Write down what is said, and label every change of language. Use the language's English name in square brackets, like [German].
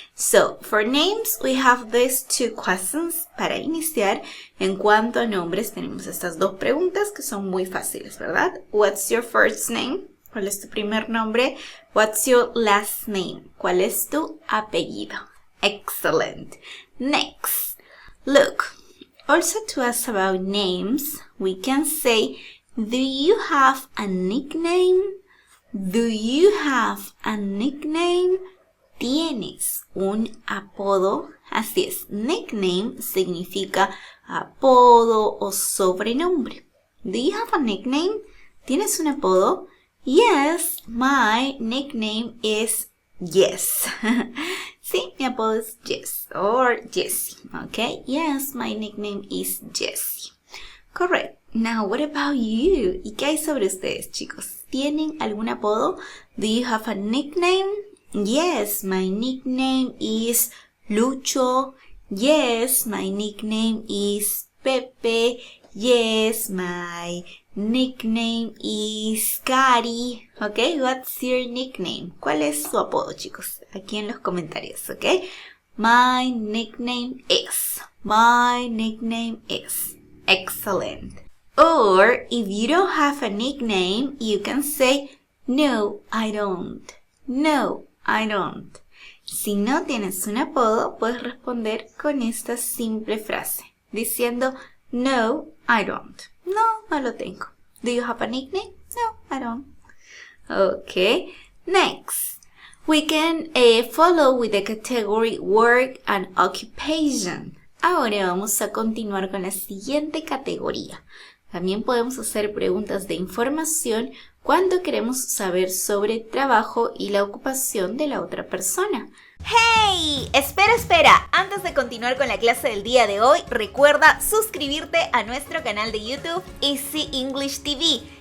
[English] So, for names, we have these two questions. [Spanish] Para iniciar, en cuanto a nombres, tenemos estas dos preguntas que son muy fáciles, ¿verdad? [English] What's your first name? [Spanish] ¿Cuál es tu primer nombre? [English] What's your last name? [Spanish] ¿Cuál es tu apellido? [English] Excellent. Next. Look. Also, to ask about names, we can say, do you have a nickname? Do you have a nickname? [Spanish] ¿Tienes un apodo? Así es, nickname significa apodo o sobrenombre. [English] Do you have a nickname? [Spanish] ¿Tienes un apodo? [English] Yes, my nickname is Jess. [Spanish] Sí, mi apodo es Jess [English] or Jessie. Okay, yes, my nickname is Jessie. Correct. Now, what about you? [Spanish] ¿Y qué hay sobre ustedes, chicos? ¿Tienen algún apodo? [English] Do you have a nickname? Yes, my nickname is Lucho. Yes, my nickname is Pepe. Yes, my nickname is Cari. Okay, what's your nickname? [Spanish] ¿Cuál es su apodo, chicos? Aquí en los comentarios, okay? [English] My nickname is. My nickname is. Excellent. Or, if you don't have a nickname, you can say, no, I don't. No, I don't. [Spanish] Si no tienes un apodo, puedes responder con esta simple frase, diciendo, [English] no, I don't. [Spanish] No, no lo tengo. [English] Do you have a nickname? No, I don't. Okay, next. We can follow with the category work and occupation. [Spanish] Ahora vamos a continuar con la siguiente categoría. También podemos hacer preguntas de información cuando queremos saber sobre el trabajo y la ocupación de la otra persona. ¡Hey! Espera. Antes de continuar con la clase del día de hoy, recuerda suscribirte a nuestro canal de YouTube Easy English TV.